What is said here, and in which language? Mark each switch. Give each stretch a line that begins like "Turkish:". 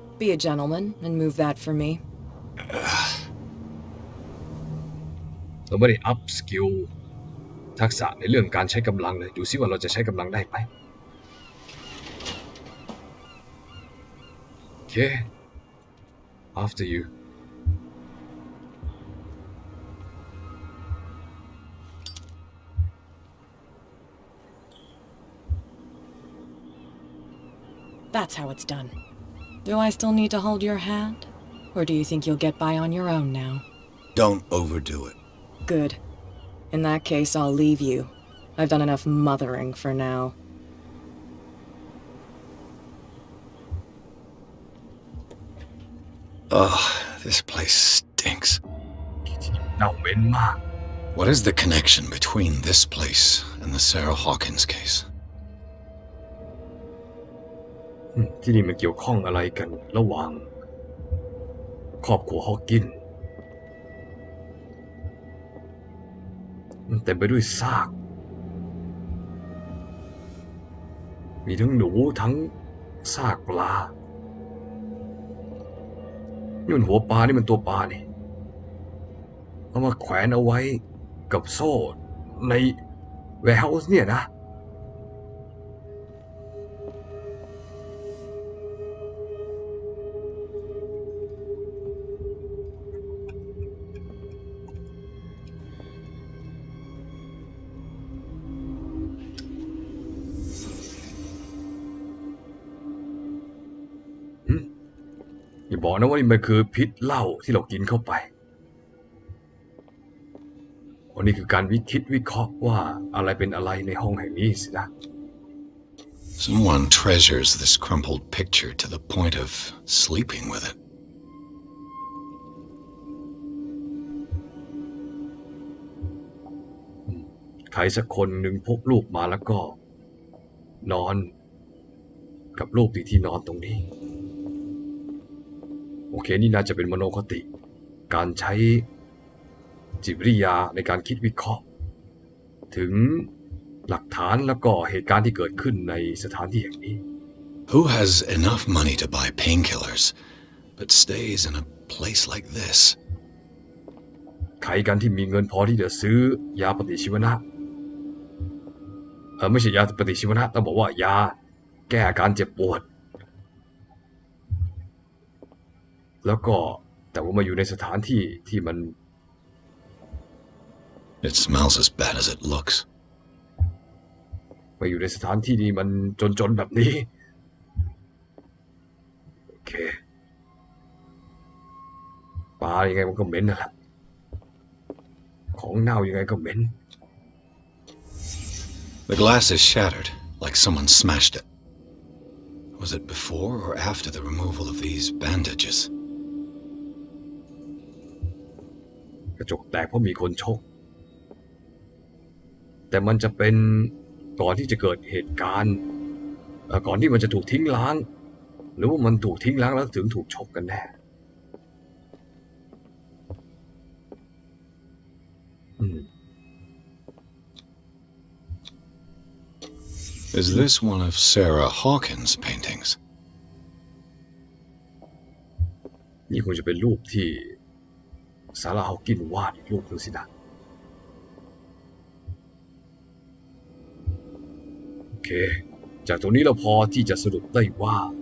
English: Be a gentleman and move that for me.
Thai: เราไม่ได้อัพสกิลทักษะในเรื่องการใช้กำลังเลยดูซิว่าเราจะใช้กำลังได้ไหมโอเค
English: after you That's how it's done. Do I still need to hold your hand? Or do you think you'll get by on your own now? Don't overdo it. Good. In that case, I'll leave you. I've done enough mothering for now. Oh, this place stinks.
Thai: เน่าเหม็นมาก
English: What is the connection between this place and the Sarah Hawkins case?
Thai: ที่นี่มันเกี่ยวข้องอะไรกันระหว่างครอบครัวฮอว์กินมันเต็มไปด้วยซากมีทั้งหนูทั้งซากปลานี่มันหัวปลานี่มันตัวปลานี่เอามาแขวนเอาไว้กับโซ่ในแวร์เฮาส์เนี่ยนะ อย่าบอกนะว่านี่มันคือพิษเหล้าที่เรากินเข้าไปวันนี้คือการคิดวิเคราะห์ว่าอะไรเป็นอะไรในห้องแห่งนี้สินะ
English: Someone treasures this crumpled picture to the point of sleeping with it.
Thai: ใครสักคนหนึ่งพกรูปมาแล้วก็นอนกับรูปที่นอนตรงนี้โอเคนี่น่าจะเป็นมโนคติการใช้จิตวิทยาในการคิดวิเคราะห์ถึงหลักฐานแล้วก็เหตุการณ์ที่เกิดขึ้นในสถานที่แห่งนี้
English: Who has enough money to buy painkillers but stays in a place like this?
Thai: ใครกันที่มีเงินพอที่จะซื้อยาปฏิชีวนะไม่ใช่ยาปฏิชีวนะต้องบอกว่ายาแก้อาการเจ็บปวดแล้วก็แต่ว่ามาอยู่ในสถานที่ที่มัน
English: It smells as bad as it looks.
Thai: มาอยู่ในสถานที่นี้มันจนแบบนี้โอเคปลายังไงมันก็เหม็นนั่นแหละของเน่ายังไงก็เหม็น
English: The glass is shattered, like someone smashed it. Was it before or after the removal of these bandages?
Thai: กระจกแตกเพราะมีคนชกแต่มันจะเป็นก่อนที่จะเกิดเหตุการณ์ก่อนที่มันจะถูกทิ้งล้างหรือว่ามันถูกทิ้งล้างแล้วถึงถูกชกกันแน่
English: Is this one of Sarah Hawkins' paintings?
Thai: นี่คงจะเป็นรูปที่ซาร่าฮอว์กินวาดอีกรูปนึงสินะโอเคจากตรงนี้เราพอที่จะสรุปได้ว่า